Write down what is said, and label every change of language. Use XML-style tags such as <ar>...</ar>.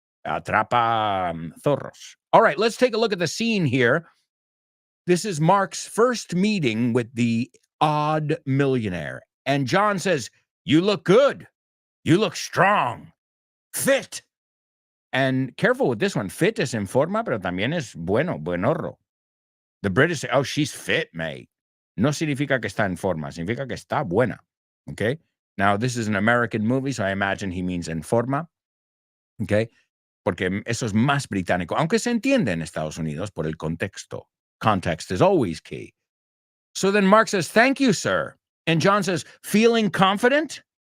<es>Atrapa zorros.</es> <en>All right, let's take a look at the scene here. This is Mark's first meeting with the odd millionaire. And John says, you look good. You look strong. Fit. And careful with this one.</en> <es>Fit es en forma, pero también es buenorro.</es> <en>The British say, oh, she's fit, mate.</en> <es>No significa que está en forma. Significa que está buena. Okay?</es> <en>Now, this is an American movie, so I imagine he means en forma. Okay?</en> <es>Porque eso es más británico. Aunque se entiende en Estados Unidos por el contexto.</es> <en>Context is always key. So then Mark says, thank you, sir. And John says, feeling confident?</en>